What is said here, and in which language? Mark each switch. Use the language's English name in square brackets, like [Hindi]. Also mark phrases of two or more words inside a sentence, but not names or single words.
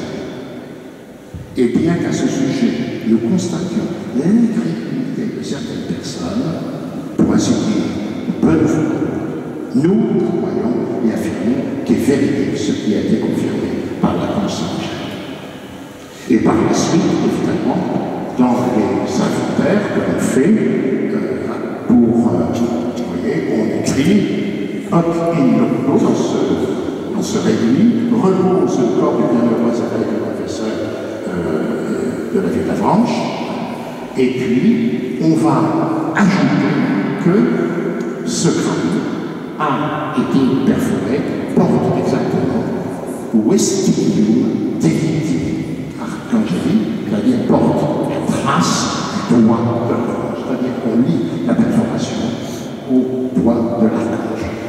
[French] Et bien qu'à ce sujet, nous constations l'incrédulité de certaines personnes, pour ainsi dire, peu de fois, nous croyons et affirmons qu'il est véridique ce qui a été confirmé par la conscience. Et par la suite, évidemment, dans les inventaires que l'on fait, vous voyez, on écrit Hoc [Latin] in loco [French] dans ce réduit, repose le corps du bienheureux évêque le professeur de la ville d'Avranches, et puis on va ajouter que ce crâne a été perforé, porte exactement [Latin] Vestigium Delicti Arcangeli, [French] c'est-à-dire porte la trace du doigt de l'archange, c'est-à-dire qu'on lit la perforation au doigt de l'archange.